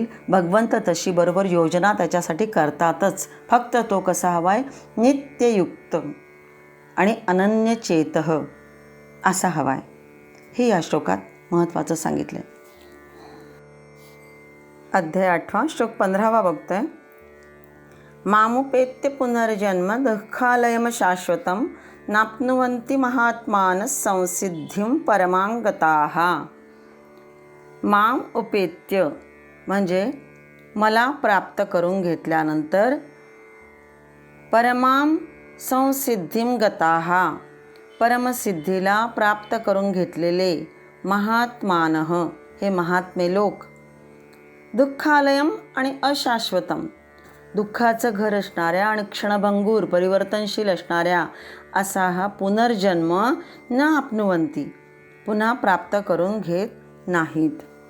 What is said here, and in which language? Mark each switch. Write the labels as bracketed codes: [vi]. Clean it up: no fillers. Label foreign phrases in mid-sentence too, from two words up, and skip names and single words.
[mr] भगवंत तशी बरोबर योजना त्याच्यासाठी करतातच. फक्त तो कसा हवा आहे, नित्ययुक्त आणि अनन्य चेतः असा हवा आहे. हे या श्लोकात महत्त्वाचं सांगितलं आहे. अध्याय 8 श्लोक 15 बघतोय. [sa] मामुपेत्य पुनर्जन्म दुःखालयम शाश्वतम नाप्नुवन्ति महात्मानः संसिद्धिं परमांगताः. माम उपेत्य [mr] म्हणजे मला प्राप्त करून घेतल्यानंतर, [sa] परमां संसिद्धिं [mr] गताः परमसिद्धीला प्राप्त करून घेतलेले, महात्मानः हे महात्मे लोक, दुःखालयम आणि अशाश्वतम दुःखाचं घर असणाऱ्या आणि क्षणभंगूर परिवर्तनशील असणाऱ्या असा हा पुनर्जन्म [sa] न आपनुवंती [mr] पुन्हा प्राप्त करून घेत नाहीत.